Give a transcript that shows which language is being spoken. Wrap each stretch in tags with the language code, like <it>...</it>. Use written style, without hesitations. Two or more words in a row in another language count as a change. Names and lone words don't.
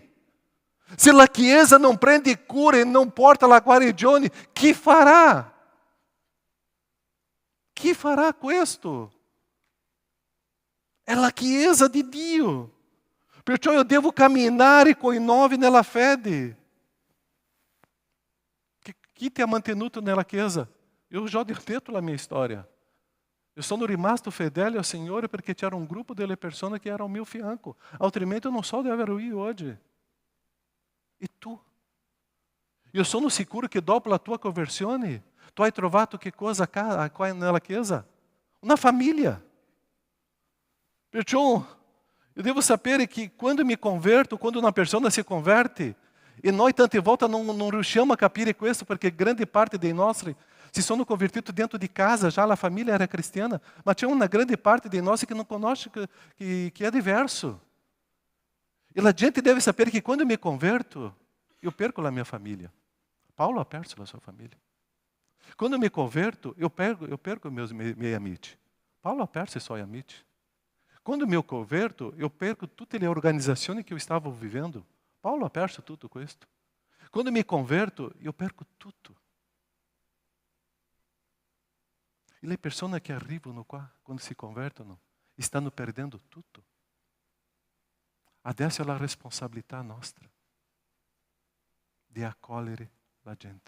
<it>Se la Chiesa non prende cura e non porta la guarigione, chi farà? Chi farà questo? È la Chiesa di Dio. Perciò io devo camminare con i nuovi nella fede. Chi ti ha mantenuto nella Chiesa?</it> <pt>Eu já</pt> <it>ho detto la mia storia. Eu sono rimasto fedele al Signore perché c'era un gruppo delle persone che era al mio fianco. Altrimenti eu non so dove ero io oggi. E tu? Io sono sicuro che dopo la tua conversione, tu hai trovato che cosa qua nella Chiesa? Una famiglia. Perciò eu devo sapere che quando mi converto, quando una persona si converte, e noi tante volte non riusciamo a capire questo, perché grande parte dei nostri si sono convertiti dentro di casa, già la famiglia era cristiana, ma c'è una grande parte dei nostri che non conosce che è diverso. E la gente deve sapere che quando mi converto,</it> <pt>eu perco</pt> <it>la mia famiglia. Paulo ha perso la sua famiglia. Quando mi converto,</it> <pt>eu perco meus</pt> <it>miei amici. Paulo ha perso i suoi amici. Quando mi converto,</it> <pt>eu perco</pt> <it>tutte le organizzazioni che io stavo vivendo. Paulo ha perso tutto questo. Quando mi converto, io perco tutto. E le persone che arrivano qua, quando si convertono, stanno perdendo tutto. Adesso è la responsabilità nostra di accogliere la gente.</it>